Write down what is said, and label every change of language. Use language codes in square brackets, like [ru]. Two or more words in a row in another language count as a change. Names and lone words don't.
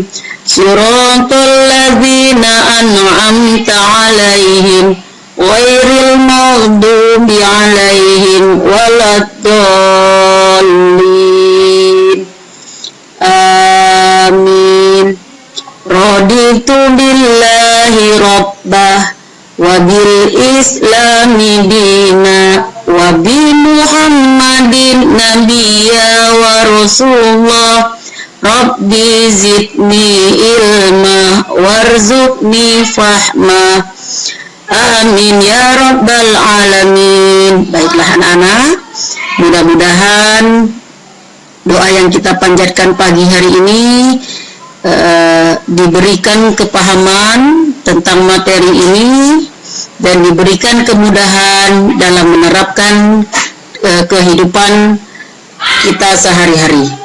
[ar] صراط الذين أنعمت عليهم غير المغضوب عليهم ولا الضالين. آمين. رضيت بالله ربا وبالإسلام دينا وبمحمد نبيا ورسول الله. رب زدني علما وارزقني فهما. آمين يا رب العالمين. [id] Baiklah anak-anak, mudah-mudahan doa yang kita panjatkan pagi hari ini diberikan kepahaman tentang materi ini dan diberikan kemudahan dalam menerapkan kehidupan kita sehari-hari.